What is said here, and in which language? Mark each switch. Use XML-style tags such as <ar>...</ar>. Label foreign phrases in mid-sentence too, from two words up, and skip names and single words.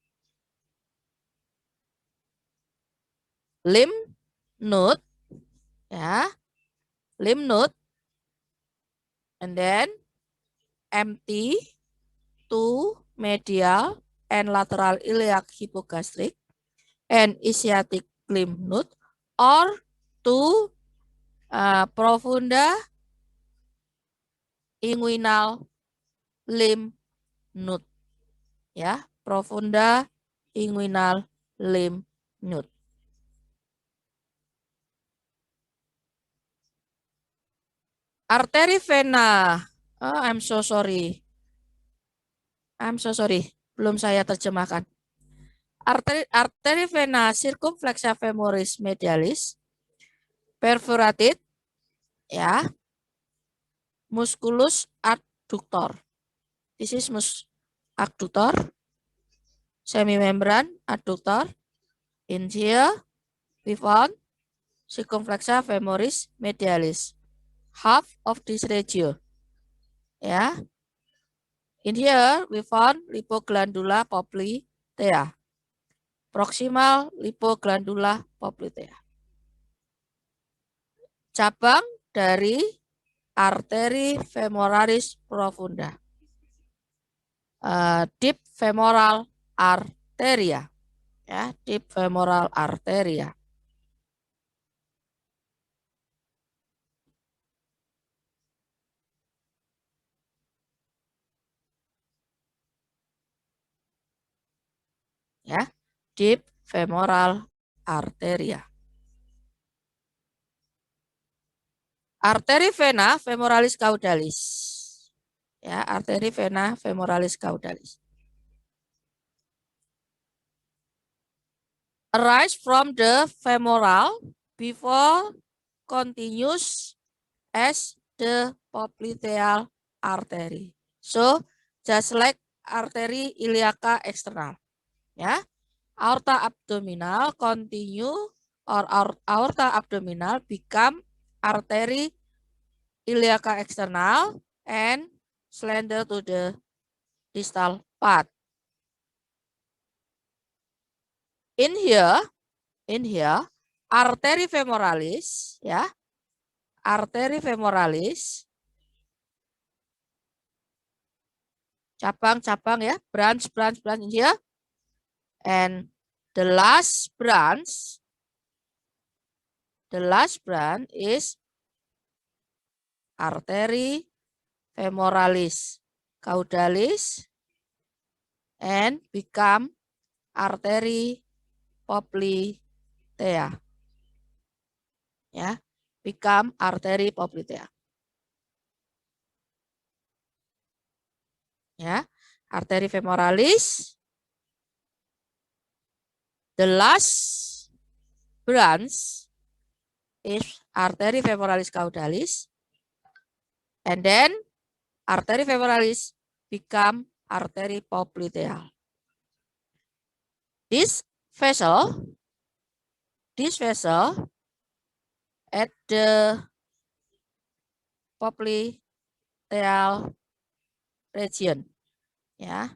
<en>Lymph node, ya, lymph node, and then empty to medial and lateral iliac hypogastric and ischiatic lymph node, or to profunda inguinal lymph node. Ya, profunda inguinal lymph node.</en> <id>Arteri vena.</id> <en>Oh, I'm so sorry.</en> <id>Belum saya terjemahkan. Arteri vena</id> <en>circumflexa femoris medialis perforated, ya, musculus adductor. This is adductor, semimembran adductor. In here we found circumflexa femoris medialis, half of this region. Ya. In here we found lipoglandula poplitea. Proximal lipoglandula poplitea.</en> <id>Cabang dari arteri femoralis profunda.</id> <en>Deep femoral arteria. Ya, deep femoral arteria. Ya, deep femoral arteria.</en> <id>Arteri vena femoralis caudalis. Ya, arteri vena femoralis caudalis.</id> <en>Arise from the femoral before continues as the popliteal artery. So, just like arteri iliaca external. Ya, aorta abdominal continue or aorta abdominal become arteri iliaca external and slender to the distal part. In here, artery femoralis, ya, artery femoralis,</en> <id>cabang-cabang ya,</id> <en>branch in here, and the last branch is artery femoralis caudalis and become artery poplitea. Ya, become artery poplitea. Ya, artery femoralis. The last branch is artery femoralis caudalis, and then artery femoralis become artery popliteal. This vessel at the popliteal region, ya.</en>